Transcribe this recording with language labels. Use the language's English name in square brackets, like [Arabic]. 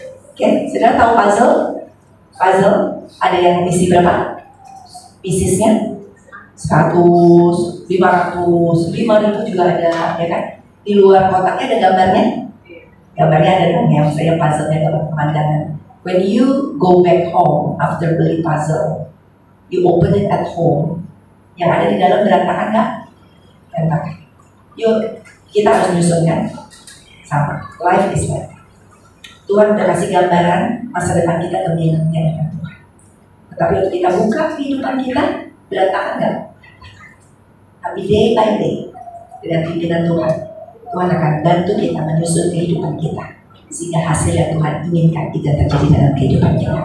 [Indonesian] Oke, sudah tahu puzzle? Puzzle ada yang isi berapa? Piecesnya 100, 500, 5.000 juga ada, ya kan? Di luar kotaknya ada gambarnya. Gambarnya ada dong ya, misalnya puzzle-nya gambar pemandangan. [English] When you go back home after [Indonesian] beli [English] puzzle, you open it at home. [Indonesian] Yang ada di dalam berantakan nggak? Berantakan. Yuk, kita harus menyusunkan sama. [English] Life is like that. [Indonesian] Tuhan udah kasih gambaran masa depan kita gemilang dengan Tuhan. Tetapi untuk kita buka kehidupan kita, berantakan nggak? Tapi [English] day by day, [Indonesian] dengan pimpinan Tuhan, Tuhan akan bantu kita menyusun kehidupan kita sehingga hasil yang Tuhan inginkan itu terjadi dalam kehidupan kita.